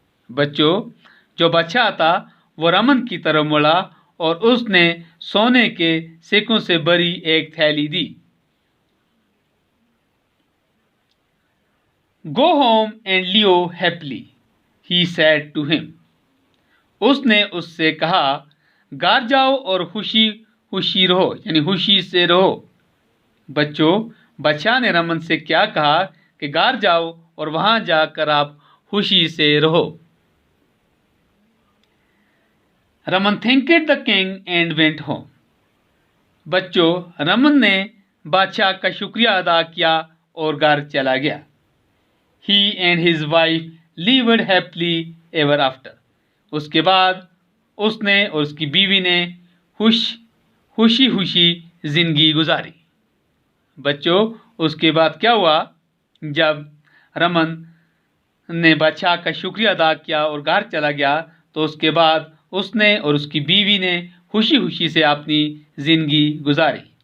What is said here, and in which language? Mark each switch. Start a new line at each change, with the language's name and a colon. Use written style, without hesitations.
Hindi: बच्चों, जो बादशाह था वो रमन की तरफ मुड़ा और उसने सोने के सिक्कों से भरी एक थैली दी.
English: "Go home and live happily," he said to him.
Hindi: उसने उससे कहा, घर जाओ और खुशी रहो, यानी खुशी से रहो. बच्चों, बादशाह ने रमन से क्या कहा कि घर जाओ और वहां जाकर आप खुशी से रहो.
English: Raman thanked the king and went home.
Hindi: बच्चों, रमन ने बादशाह का शुक्रिया अदा किया और घर चला गया.
English: He and his wife lived happily ever after.
Hindi: उसके बाद उसने और उसकी बीवी ने खुश खुशी खुशी ज़िंदगी गुजारी। बच्चों, उसके बाद क्या हुआ, जब रमन ने बादशाह का शुक्रिया अदा किया और घर चला गया, तो उसके बाद उसने और उसकी बीवी ने खुशी खुशी से अपनी ज़िंदगी गुजारी।